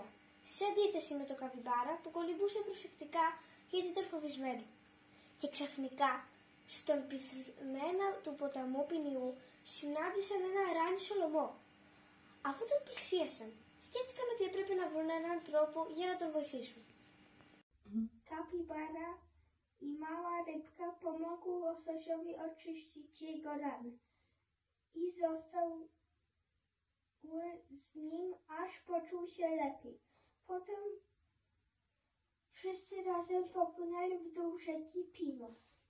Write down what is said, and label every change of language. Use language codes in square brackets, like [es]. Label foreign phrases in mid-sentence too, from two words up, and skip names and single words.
[el] Σε αντίθεση με το καπιμπάρα που κολυμπούσε προσεκτικά γιατί ήταν φοβισμένο. Και ξαφνικά, στον πυθμένα του ποταμού Πινιού συνάντησαν ένα ράνι σολομό. Αφού τον πλησίασαν, σκέφτηκαν ότι έπρεπε να βρουν έναν τρόπο για να τον βοηθήσουν. [pl] Kapibara i mała rybka pomogły łososiowi oczyścić jego rany i zostały z nim, aż poczuł się lepiej. Potem wszyscy razem popłynęli w dół rzeki Pinos.